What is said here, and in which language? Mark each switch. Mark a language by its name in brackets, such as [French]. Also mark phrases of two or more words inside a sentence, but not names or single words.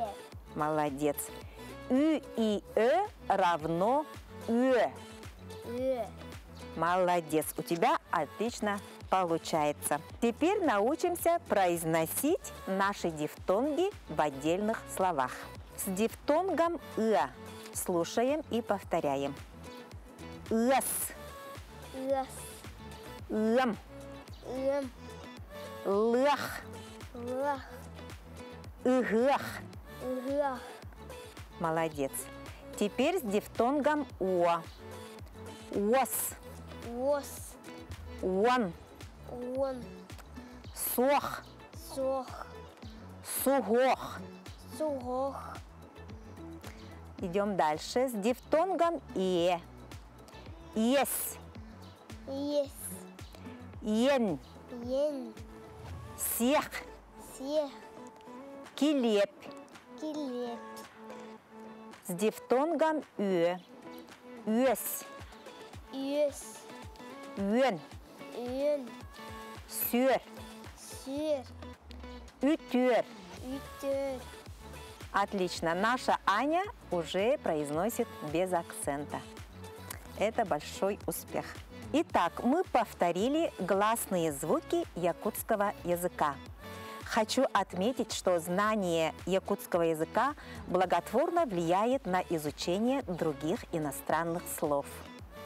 [Russian] Молодец. И равно Ө. Молодец. У тебя отлично получается. Теперь научимся произносить наши дифтонги в отдельных словах. С дифтонгом «ы» слушаем и повторяем. [Yakut] Ыс. Ыс. Лм. Лм. Лых. Лах. Ыгых. Ыгах. [Russian] Молодец. Теперь с дифтонгом «о». [Yakut] Ос. Ос. Он. Он. Сох. Сох. Сугох. Сугох. [Russian] Идем дальше с дифтонгом «е». [Yakut] Ес. Ес. Ен. Ен. Сех. Сех. Килеп. Килеп. [Russian] С дифтонгом «ө». Өс. [Yakut] Өс. Өн. Өн. Сөр. Сөр. Ütör. Ütör. [Russian] Отлично. Наша Аня уже произносит без акцента. Это большой успех. Итак, мы повторили гласные звуки якутского языка. Хочу отметить, что знание якутского языка благотворно влияет на изучение других иностранных слов.